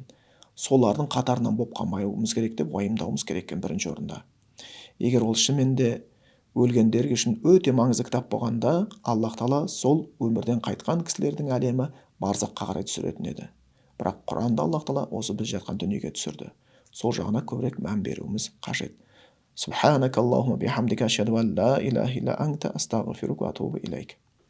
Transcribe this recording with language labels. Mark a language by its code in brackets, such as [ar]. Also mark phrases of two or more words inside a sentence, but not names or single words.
[kk] Солардың қатарынан болып қалмауымыз керек деп уайымдауымыз керек екен бірінші орында. Егер ол шынымен өлгендер үшін өте маңызды кітап болғанда, Аллах Тағала сол өмірден қайтқан кісілердің әлемі барзаққа қарай түсіретін еді. Бірақ Құранда Аллах Тағала осы біз жатқан дүниеге түсірді. Сол жағына көбірек мән беруіміз қажет. [ar] سبحانك اللهم بحمدك أشهد أن لا إله إلا أنت أستغفرك وأتوب إليك.